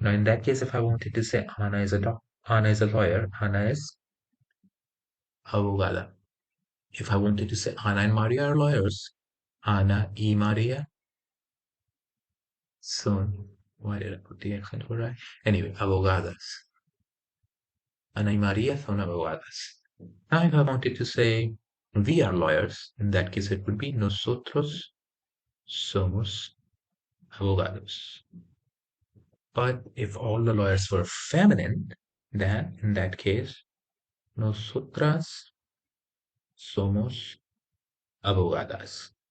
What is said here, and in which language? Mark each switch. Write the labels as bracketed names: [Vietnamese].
[English] Now, in that case, if I wanted to say Ana is a lawyer, Ana is abogada. If I wanted to say Ana and Maria are lawyers, [Spanish] Ana y Maria son. [English] Why did I put the accent for right? Anyway, abogadas. [Spanish] Ana y Maria son abogadas. [English] Now, if I wanted to say we are lawyers, in that case, it would be [Spanish] nosotros somos abogados. [English] But if all the lawyers were feminine, then in that case, [Spanish] nosotras somos abogadas.